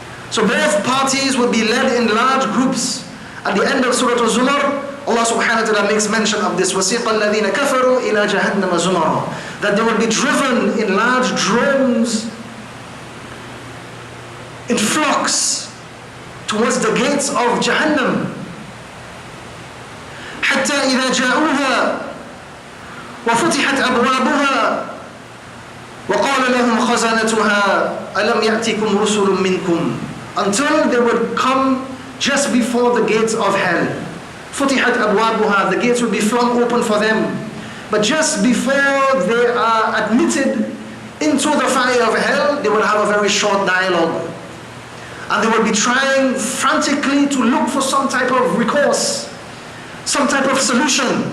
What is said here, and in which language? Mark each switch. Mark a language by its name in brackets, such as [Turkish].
[English] So both parties will be led in large groups. At the end of Surah Al-Zumar, Allah subhanahu wa ta'ala makes mention of this. [Arabic] وَسِيقَ الَّذِينَ كَفَرُوا إِلَى جَهَنَّمَ زُمَرًا. [English] That they will be driven in large droves, in flocks, towards the gates of Jahannam. [Arabic] حتى إذا جاءوها وفتحت أبوابها وقال لهم خزنتها ألم يأتكم رسل منكم. [English] Until they would come just before the gates of hell. [Arabic] فتحت أبوابها, [English] the gates will be flung open for them. But just before they are admitted into the fire of hell, they will have a very short dialogue. And they will be trying frantically to look for some type of recourse, some type of solution.